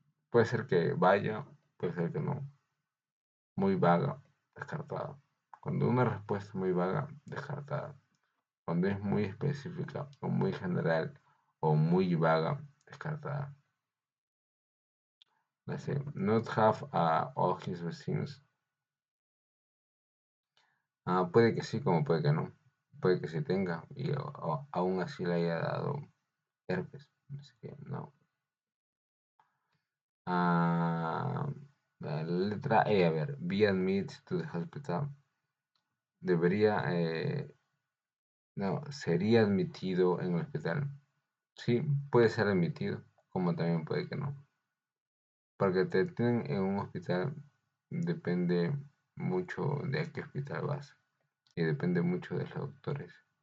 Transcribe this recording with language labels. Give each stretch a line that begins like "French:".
Spanish: Puede ser que vaya, puede ser que no. Muy vaga, descartada. Cuando una respuesta es muy vaga, descartada. Cuando es muy específica o muy general o muy vaga, descartada. Dice,
English: not have all his vaccines.
Spanish: Puede que sí, como puede que no. Puede que sí tenga y aún así le haya dado herpes. Así que no. La letra E, a ver.
English: Be admitted to the hospital.
Spanish: Debería, no, sería admitido en el hospital. Sí, puede ser admitido, como también puede que no. Porque te tienen en un hospital depende mucho de a qué hospital vas y depende mucho de los doctores.